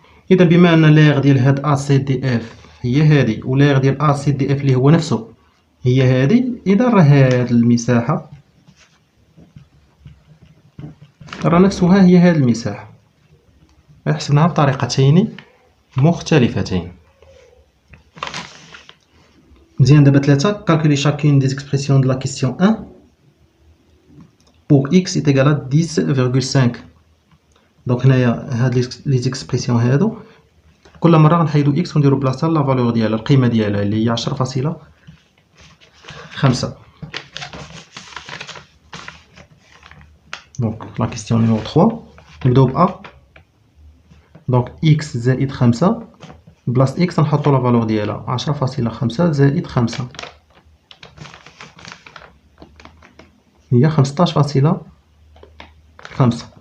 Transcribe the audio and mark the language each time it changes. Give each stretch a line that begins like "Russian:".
Arabic: اذا بما ان ليغ ديال هاد ACDF هي هذه، وليغ ديال ACDF اللي هو نفسه هي هذه، اذا راه هاد المساحه راه نفسها هي هاد المساحه. حسبناها بطريقتين مختلفتين. مزيان. دابا
French: 3 calculer chacune des expressions de la question 1 pour x est égal à 10,5.
Arabic: دونك هنايا هاد لي زيكسبرسيون هادو كل مره غنحيدو x ونديرو بلاصتها لا فالور ديالها، القيمه ديالها اللي هي 10.5. دونك لا كيسيون نيميرو 3 نبداو ب a. دونك x زائد 5 بلاص x نحطو لا فالور ديالها 10.5 زائد 5 هي 15.5.